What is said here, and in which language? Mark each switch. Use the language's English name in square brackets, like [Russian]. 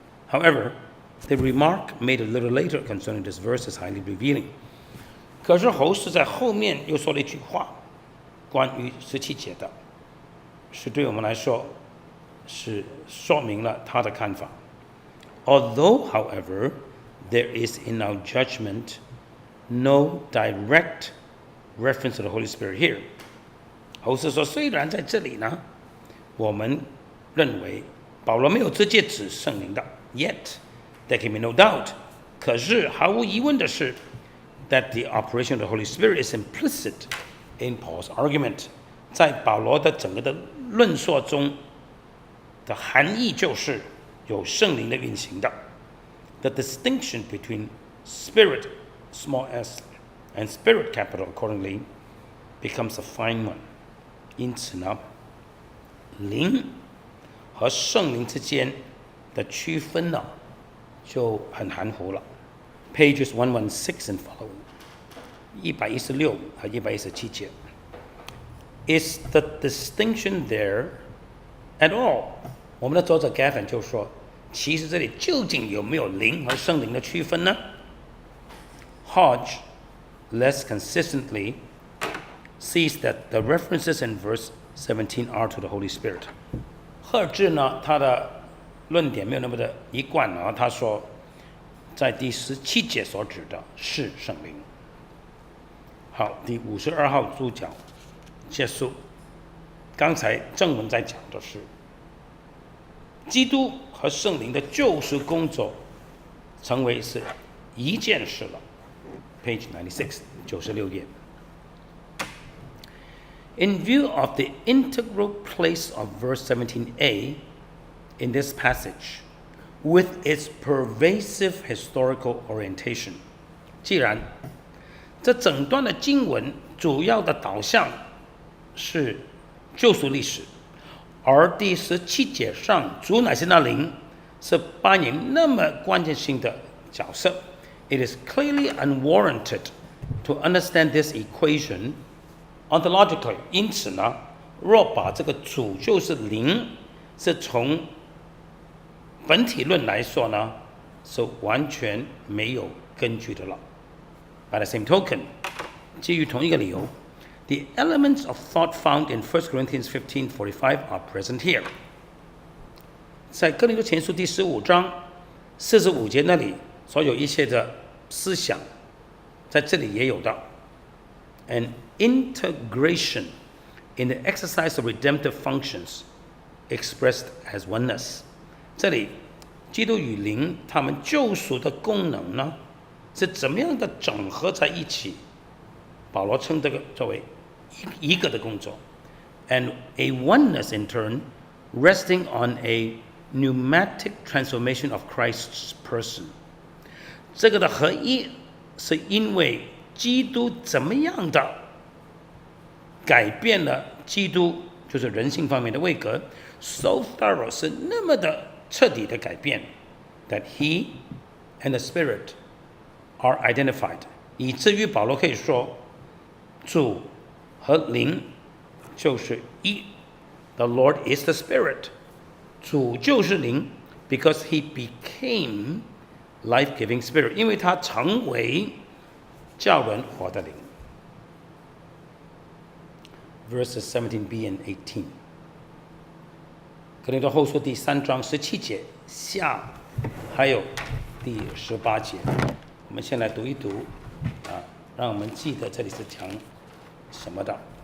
[English] However, the remark made a little later concerning this verse is highly revealing. [Chinese] 可是侯斯在后面又说了一句话，关于17节的，是对我们来说是说明了他的看法。 [English] Although, however, there is in our judgment no direct reference to the Holy Spirit here. [Chinese] 侯斯说，虽然在这里呢，我们认为保罗没有直接指圣灵的 ， [English] yet there can be no doubt. [Chinese] 可是毫无疑问的是 [English] ，that the operation of the Holy Spirit is implicit in Paul's argument. [Chinese] 在保罗的整个的论述中的含义就是有圣灵的运行的。 [English] The distinction between spirit small s and spirit capital accordingly becomes a fine one. [Chinese] 因此呢，灵和圣灵之间的区分呢，就很含糊了。 [English] Pages 116 and following, [Chinese] 116和117节。 [English] Is the distinction there at all? [Chinese] 我们的作者 Gavin 就说，其实这里究竟有没有灵和圣灵的区分呢？ [English] Hodge less consistently sees that the references in verse 17 are to the Holy Spirit. [Chinese] 赫尔治呢，他的论点没有那么的一贯啊，他说，在第17节所指的是圣灵。好，第52号注脚结束。刚才正文在讲的是基督和圣灵的救赎工作成为是一件事了。 [English] Page 96 [Chinese] 96页。 [English] In view of the integral place of verse 17a in this passage, with its pervasive historical orientation, [Chinese] 既然这整段的经文主要的导向是救赎历史，而第17节上主乃是那灵，是扮演那么关键性的角色。 [English] It is clearly unwarranted to understand this equation ontologically. [Chinese] 因此呢，若把这个主就是灵，是从本体论来说呢，是完全没有根据的了。 [English] By the same token, [Chinese] 基于同一个理由 [English] ，the elements of thought found in 1 Corinthians 15:45 are present here. [Chinese] 在哥林多前书第15章45节那里所有一切的思想，在这里也有的。 [English] An integration in the exercise of redemptive functions expressed as oneness. [Chinese] 这里基督与灵他们救赎的功能呢，是怎么样的整合在一起？保罗称这个作为一个的工作 [English] ，and a oneness in turn resting on a pneumatic transformation of Christ's person. [Chinese] 这个的合一是因为基督怎么样的改变了基督，就是人性方面的位格 ， [English] so thorough [Chinese] 是那么的彻底的改变 ， [English] that he and the Spirit are identified， [Chinese] 以至于保罗可以说，主和灵就是一。 [English] The Lord is the Spirit， [Chinese] 主就是灵 [English] ，because he became life-giving Spirit， [Chinese] 因为他成为叫人活的灵。 [English] Verses 17b and 18， [Chinese] 哥林多后书第3章17节下，还有第18节，我们先来读一读，让我们记得这里是讲什么的。